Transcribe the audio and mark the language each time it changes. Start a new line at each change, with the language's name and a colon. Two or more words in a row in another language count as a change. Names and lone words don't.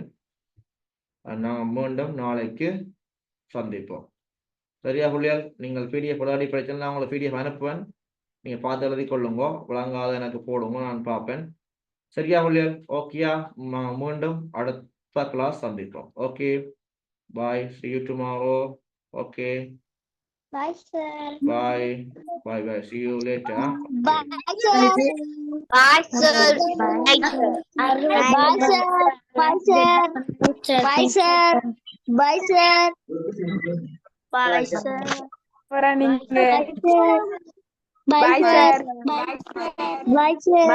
Tamil: நான் மீண்டும் நாளைக்கு சந்திப்போம். சரியா பிள்ளைகள்? நீங்கள்
English: பிடிஎஃப் விளையாடி
Tamil: பிரச்சனை நான் உங்களை பிடிஎஃப் அனுப்புவேன், நீங்க பார்த்து எழுதி கொள்ளுங்க. விளங்காத எனக்கு போடுங்க, நான் பார்ப்பேன். சரியா பிள்ளைகள்? ஓகேயா? மீண்டும் அடுத்த கிளாஸ் சந்திப்போம்.
English: okay, bye, see you tomorrow. Okay, Bye, sir. bye, bye, bye, see you later. Bye, sir. Bye, sir. Bye, sir. Bye, sir. Bye, sir. Bye, sir. Bye, sir. Bye, sir. Bye, Bye, sir. Bye, sir.